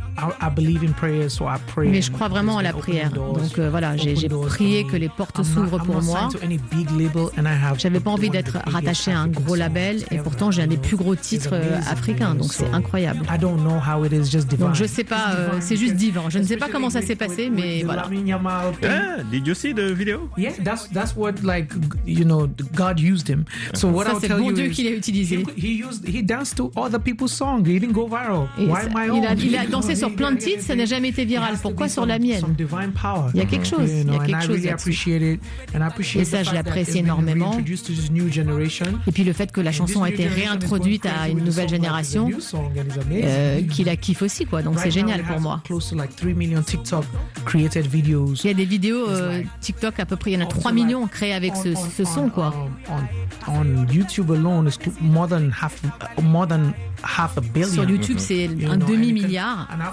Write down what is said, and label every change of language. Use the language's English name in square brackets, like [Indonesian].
[French] Mais je crois vraiment à la prière. Donc voilà, j'ai prié que les portes s'ouvrent pour moi. Je n'avais pas envie d'être rattaché à un gros label et pourtant j'ai un des plus gros titres africains. Donc c'est incroyable. Donc je sais pas, c'est juste divin. Je ne sais pas comment ça s'est passé, mais voilà. [English] Yeah, did you see the video? Yeah, that's what like you know God used him. So what [French] ça, c'est bon Dieu qu'il a utilisé. [English] He danced to other people's songs. He didn't go viral. Why my own? [French] Il a dansé sur plein de titres, ça n'a jamais été viral. Pourquoi sur la mienne? [English] Some divine power. [French] Il y a quelque chose. [English] You know, [French] il y a quelque chose. [English] Really appreciate it. And I appreciate [French] et ça, je l'apprécie énormément. Et puis le fait que la chanson a été réintroduite à une nouvelle génération, qu'il a kiffé aussi quoi, donc c'est génial pour moi. Il y a des vidéos TikTok à peu près, il y en a 3 millions créés avec ce son quoi. [English] On YouTube alone is more than half a billion. [French] Sur YouTube c'est un demi milliard.